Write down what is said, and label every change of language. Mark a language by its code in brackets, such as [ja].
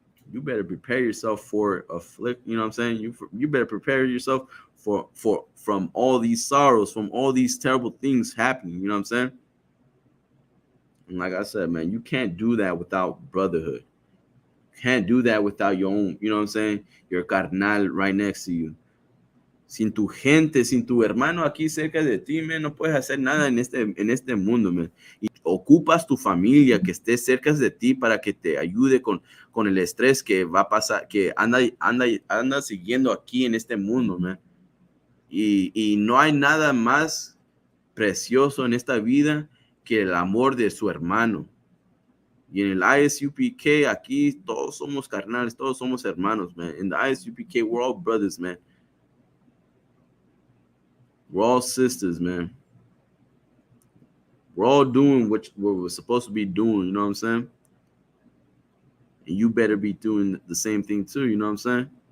[en] You better prepare yourself for afflict. You know what I'm saying? You better prepare yourself from all these sorrows, from all these terrible things happening. You know what I'm saying? And like I said, man, you can't do that without brotherhood. You can't do that without your own, you know what I'm saying, your carnal right next to you. [es] Sin tu gente, sin tu hermano aquí cerca de ti, man, no puedes hacer nada en este mundo, man. Y ocupas tu familia que esté cerca de ti para que te ayude con el estrés que va a pasar, que anda siguiendo aquí en este mundo, man. Y no hay nada más precioso en esta vida que el amor de su hermano. Y en el ISUPK, aquí todos somos carnales, todos somos hermanos, man. [en] In the ISUPK, we're all brothers, man. We're all sisters, man. We're all doing what we're supposed to be doing, you know what I'm saying? And you better be doing the same thing too, you know what I'm saying?